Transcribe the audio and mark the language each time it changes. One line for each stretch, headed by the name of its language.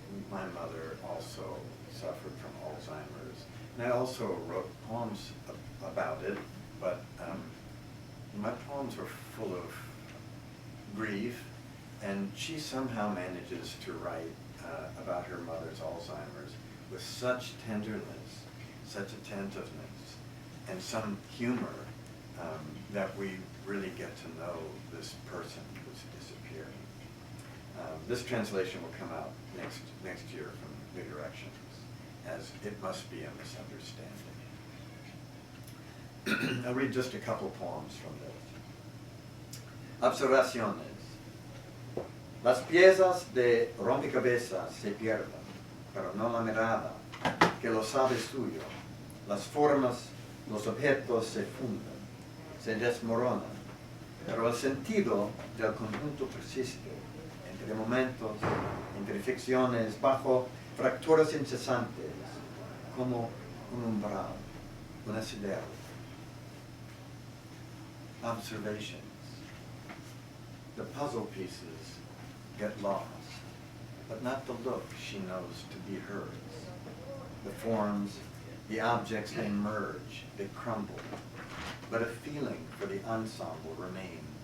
English: My mother also suffered from Alzheimer's, and I also wrote poems about it, but my poems were full of grief, and she somehow manages to write about her mother's Alzheimer's with such tenderness, such attentiveness, and some humor that we really get to know this person who's disappearing. This translation will come out next year from New Directions, as it must be a misunderstanding. I'll read just a couple poems from this.
Spanish: Observaciones. Las piezas de rompecabezas se pierden, pero no la mirada, que lo sabe suyo. Las formas, los objetos se funden, se desmoronan, pero el sentido del conjunto persiste, entre momentos, entre ficciones, bajo fracturas incesantes, como un umbral, un asidero.
English: Observations. The puzzle pieces get lost, but not the look she knows to be hers. The forms, the objects, they merge, they crumble, but a feeling for the ensemble remains.